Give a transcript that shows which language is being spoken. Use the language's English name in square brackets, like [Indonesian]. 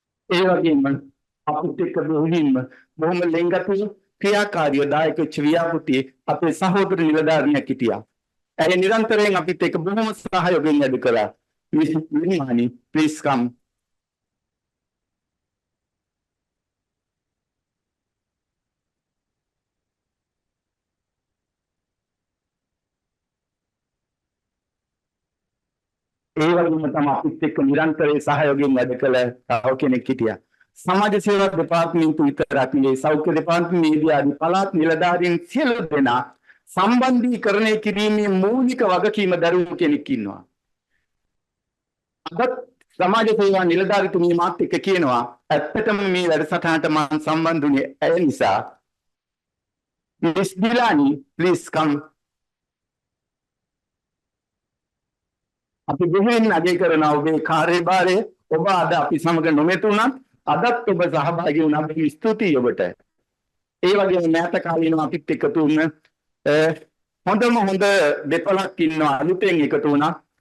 [Sinhala] ඒ වගේම අපිත් එක්ක බොහොම ලෙන්ගතු ක්‍රියාකාරීව දායක වෙච්ච ව්‍යාපෘතියේ අපේ සහෝදර නිලධාරියෙක් හිටියා. ඇය නිරන්තරයෙන් අපිත් එක්ක බොහොම සහයෝගයෙන් වැඩ කළා. [English] Vinimani, please come. [Sinhala] ඒ වගේම තමයි අපිත් එක්ක නිරන්තරයෙන් සහයෝගයෙන් වැඩ කළ තව කෙනෙක් හිටියා. සමාජ සේවා දෙපාර්තමේන්තුව විතරක් නෙවෙයි සෞඛ්‍ය දෙපාර්තමේන්තුවේ ආදී පළාත් නිලධාරීන් සියලු දෙනා සම්බන්ධීකරණය කිරීමේ මූලික වගකීම දරුවෝ කෙනෙක් ඉන්නවා. අදත් සමාජ සේවා නිලධාරීතුමිය මාත් එක්ක කියනවා ඇත්තටම මේ වැඩසටහනට මම සම්බන්ධ වුණේ ඇය නිසා. [English] Miss Dilani, please come. [Sinhala] අපි බෙහෙවින් අගය කරන ඔබේ කාර්යභාරය ඔබ අද අපි සමග නොමැතුණත් අදත් ඔබ සහභාගී වුණා. අපි ස්තුතියි ඔබට. ඒ වගේම මෑත කාලේනම අපිත් එකතු වුණ හොඳම හොඳ දෙපළක් ඉන්නවා අලුතෙන් එකතු වුණා.